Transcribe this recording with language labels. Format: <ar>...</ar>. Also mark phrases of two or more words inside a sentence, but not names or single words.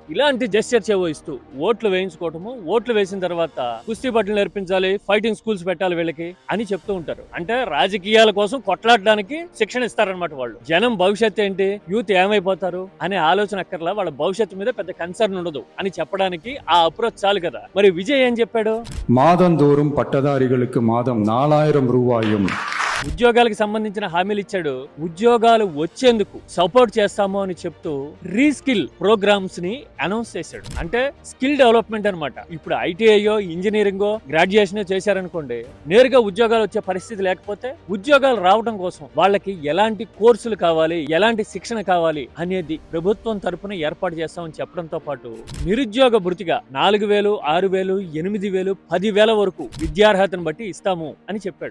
<te>ఇలాంటి జెస్చర్ చేయిస్తూ ఓట్లు వేయించుకోవటము, ఓట్లు వేసిన తర్వాత కుస్తీ పట్లు నేర్పించాలి,</te> <en>fighting schools</en> <te>పెట్టాలి వీళ్ళకి అని చెప్తూ ఉంటారు. అంటే రాజకీయాల కోసం కొట్లాడడానికి శిక్షణ ఇస్తారనమాట వాళ్ళు. జనం భవిష్యత్తు ఏంటి, యూత్ ఏమైపోతారు అనే ఆలోచన అక్కర్లా, వాళ్ళ భవిష్యత్తు మీద పెద్ద కన్సర్న్ ఉండదు అని చెప్పడానికి ఆ అప్రోచ్ చాలు కదా. మరి విజయ్ ఏం చెప్పాడు?</te> <ta>மாதந்தோறும் பட்டதாரிகளுக்கு மாதம் 4000 ரூபாயும்</ta> <te>ఉద్యోగాలకు సంబంధించిన హామీలు ఇచ్చాడు. ఉద్యోగాలు వచ్చేందుకు సపోర్ట్ చేస్తాము అని చెప్తూ</te> <en>reskill programs</en> <te>ని అనౌన్స్ చేశాడు. అంటే</te> <en>skill development</en> <te>అన్నమాట. ఇప్పుడు ఐటీఐయో, ఇంజనీరింగో, గ్రాడ్యుయేషన్ చేశారనుకోండి, నేరుగా ఉద్యోగాలు వచ్చే పరిస్థితి లేకపోతే ఉద్యోగాలు రావడం కోసం వాళ్ళకి ఎలాంటి కోర్సులు కావాలి, ఎలాంటి శిక్షణ కావాలి అనేది ప్రభుత్వం తరపున ఏర్పాటు చేస్తామని చెప్పడంతో పాటు నిరుద్యోగ భృతిగా 4000, 6000, 8000, 10,000 వరకు విద్యార్హతను బట్టి ఇస్తాము అని చెప్పాడు.</te>